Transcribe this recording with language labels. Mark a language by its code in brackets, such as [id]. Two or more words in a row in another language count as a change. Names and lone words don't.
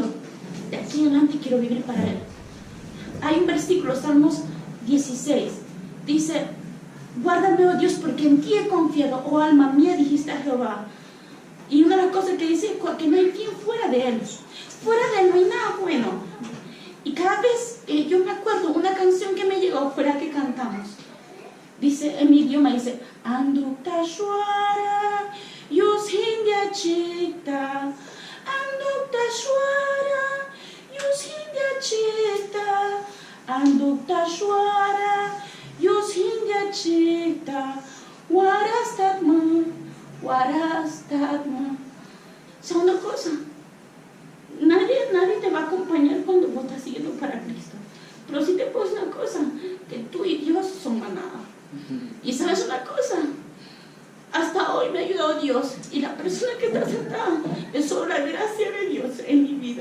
[es] De aquí en adelante quiero vivir para Él. Hay un versículo, Salmos 16, dice, guárdame, oh Dios, porque en ti he confiado, oh alma mía, dijiste a Jehová. Y una de las cosas que dice es que no hay quien fuera de Él. Fuera de Él no hay nada bueno. Y cada vez, yo me acuerdo, una canción que me llegó fue la que cantamos. Dice, en mi idioma, dice, Andukta Shwara, Yus Hindia Chikta, Andukta Shwara, Yus Hindia Chikta, Andukta Shwara, Yus Hindia Chikta, Warastatma, Warastatma. O sea, una cosa, nadie te va a acompañar cuando vos estás siguiendo para Cristo. Pero si te puedo decir una cosa, que tú y Dios son manada. Y sabes una cosa, hasta hoy me ha ayudado Dios, y la persona que está sentada es solo la gracia de Dios en mi vida.